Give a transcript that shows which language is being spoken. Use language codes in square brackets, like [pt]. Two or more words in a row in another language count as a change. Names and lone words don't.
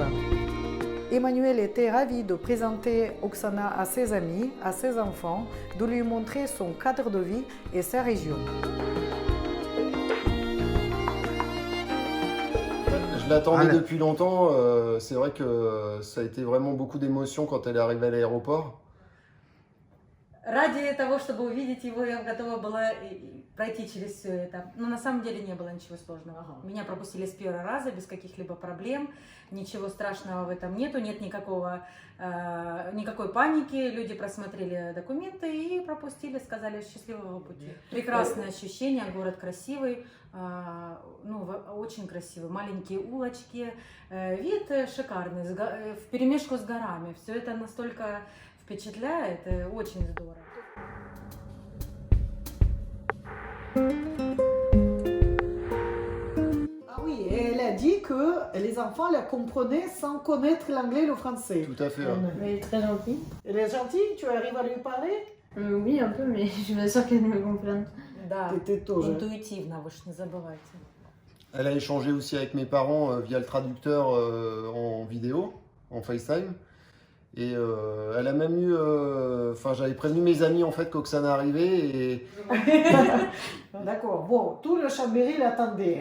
[fr] Emmanuel était ravi de présenter Oksana à ses amis, à ses enfants, de lui montrer son cadre de vie et sa région. Je l'attendais depuis longtemps, c'est vrai que ça a été vraiment beaucoup d'émotions quand elle est arrivée à l'aéroport. [ru] Ради того, чтобы увидеть его, я готова была пройти через все это. Но на самом деле не было ничего сложного. Меня пропустили с первого раза, без каких-либо проблем. Ничего страшного в этом нету, нет никакой паники. Люди просмотрели документы и пропустили, сказали счастливого пути. Прекрасное ощущение, город красивый, очень красивый. Маленькие улочки, вид шикарный, вперемешку с горами. Все это настолько впечатляет, очень здорово. [fr] Ah oui, et elle a dit que les enfants la comprenaient sans connaître l'anglais et le français. Tout à fait. Elle est très gentille. Elle est gentille, tu arrives à lui parler? Oui, un peu, mais je suis pas sûre qu'elle me comprenne. [ru] Да, Ты тоже. интуитивно, вы же не забывайте. [fr] Elle a échangé aussi avec mes parents via le traducteur en vidéo, en FaceTime. Et elle a même eu, j'avais prévenu mes amis en fait qu'Oksana arrivait et... D'accord, bon, tout le Chambéry l'attendait.